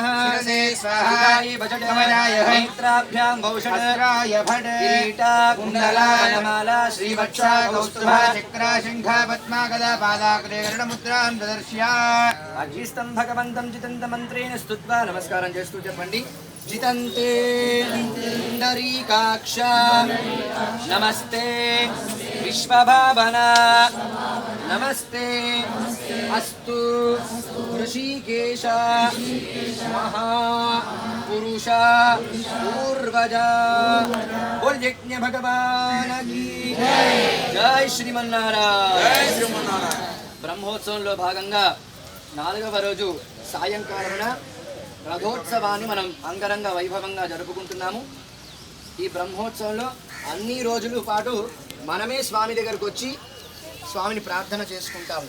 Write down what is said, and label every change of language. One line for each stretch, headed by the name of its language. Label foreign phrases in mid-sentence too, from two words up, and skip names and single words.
Sanskrit: शिरसे स्वाहा हृदयाय भजनाय नेत्राभ्यां भौषणाय भट किरीटा कुण्डलाय माला श्रीवत्सा कौस्तुभ चक्रा शङ्ख पद्मा गदा पादाग्रे गरुडमुद्रां ददर्श्य अजिस्तं भगवन्तं जितन्तमन्त्रेण स्तुत्वा नमस्कारं
Telugu: చేస్తూ చెప్పండి
Sanskrit: जितन्ते पुण्डरीकाक्ष नमस्ते विश्वभावना नमस्ते अस्तु ऋषिकेश महापुरुष पूर्वजा
Hindi: बोल यज्ञ भगवान की जय
Telugu: श्रीमन्नारायण బ్రహ్మోత్సవంలో భాగంగా 4వ రోజు సాయంకాలమున రథోత్సవాన్ని మనం అంగరంగ వైభవంగా జరుపుకుంటున్నాము. ఈ బ్రహ్మోత్సవంలో అన్ని రోజుల పాటు మనమే స్వామి దగ్గరకు వచ్చి స్వామిని ప్రార్థన చేసుకుంటాము.